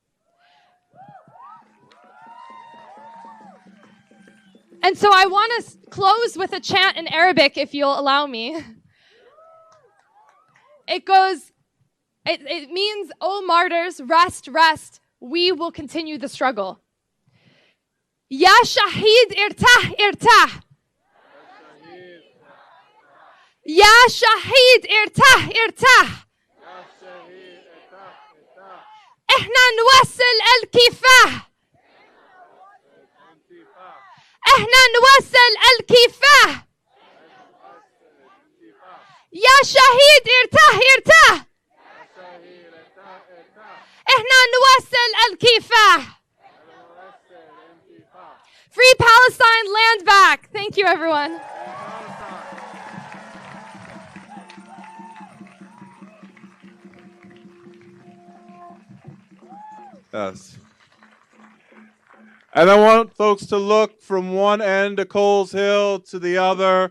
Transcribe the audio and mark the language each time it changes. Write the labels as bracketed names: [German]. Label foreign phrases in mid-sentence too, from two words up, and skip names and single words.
[English] And so I want to close with a chant in Arabic, if you'll allow me. It goes, it means, "O martyrs, rest, rest. We will continue the struggle." [Arabic] يا شهيد ارتاح، ارتاح. يا شهيد ارتاح، ارتاح. احنا نوصل الكفاح. احنا نوصل الكفاح يا شهيد ارتاح ارتاح احنا نوصل الكفاح. [English] Free Palestine, land back. Thank you, everyone. Yes. And I want folks to look from one end of Coles Hill to the other.